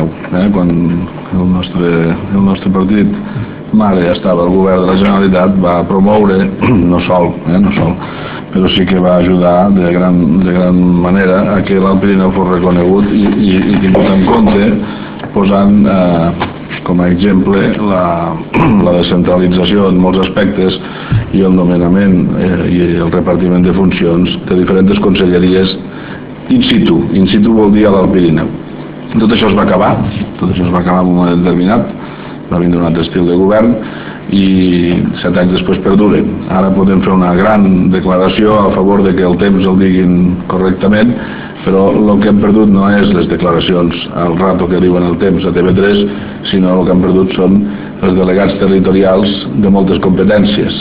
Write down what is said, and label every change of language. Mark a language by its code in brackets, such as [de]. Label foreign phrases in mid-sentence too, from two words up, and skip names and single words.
[ca] Quan el nostre partit mare estava al govern de la Generalitat, va promoure, no sol, però sí que va ajudar de gran manera a que l'Alt Pirineu fos reconegut i tingut en compte, posant com a exemple la descentralització en molts aspectes i el nomenament i el repartiment de funcions de diferents conselleries [la] in situ. In situ [ca] vol dir a l'Alt Pirineu. Tot això es va acabar en un moment determinat, va vindre un altre estil de govern i 7 anys després perduren. Ara podem fer una gran declaració a favor de que el temps el diguin correctament, però el que hem perdut no és les declaracions al rato que diuen el temps a TV3, sinó el que hem perdut són els delegats territorials de moltes competències.